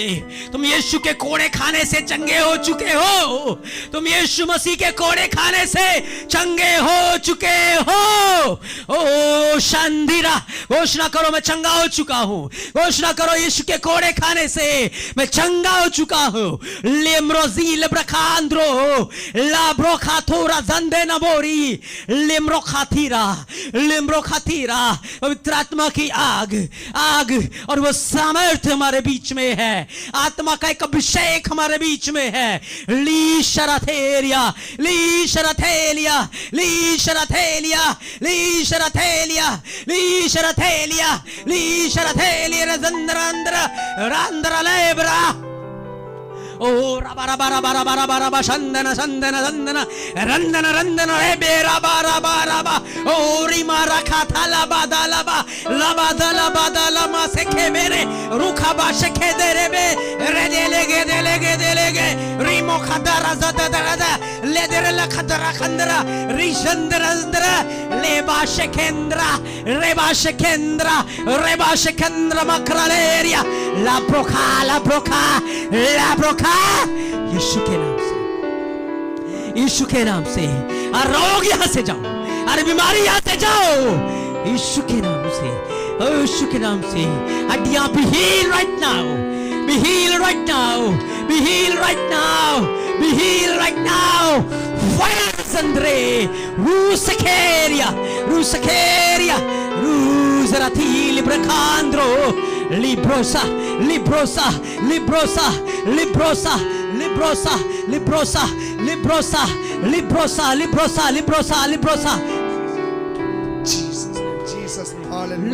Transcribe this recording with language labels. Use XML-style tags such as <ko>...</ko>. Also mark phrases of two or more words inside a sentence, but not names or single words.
<hi>तुम यीशु के कोड़े खाने से चंगे हो चुके हो, तुम यीशु मसीह के कोड़े खाने से चंगे हो चुके हो। ओ शांतिरा घोषणा करो मैं चंगा हो चुका हूं, घोषणा करो यीशु के कोड़े खाने से मैं चंगा हो चुका हूं। लेम्रोजील ब्रखांद्रो लाब्रोखाथोरा जंदे नबोरी लिम्रोखाथीरा पवित्र आत्मा की आग और वो सामर्थ्य हमारे बीच में है, आत्मा का एक अभिषेक हमारे बीच में है। ली शरथेलिया रंद्र लेब्रा ओ रबा शंदन रंदन रे बेरा बारा ओ रिमा रखा था लबा लमा से खेबे रे रुखा बाशे खेदे रे बे रे दे लेगे रीमो खदरा ज़दरा ले दे रे लखदरा खंदरा रिशंदरा ले बाशे केंद्रा रे बाशे केंद्रा मकरालेरिया ला ब्रोखा यीशु के नाम से रोग यहाँ से जाओ, अरे बीमारी यहाँ से जाओ यीशु के नाम से, यीशु के नाम से।</hi> <en>हड्डियां be healed right now, be healed right now, be healed right now, be healed right now. Fire Sandre, Rusakeria, Rusarati Librecandro, Librosa. Jesus name, hallelujah.</en>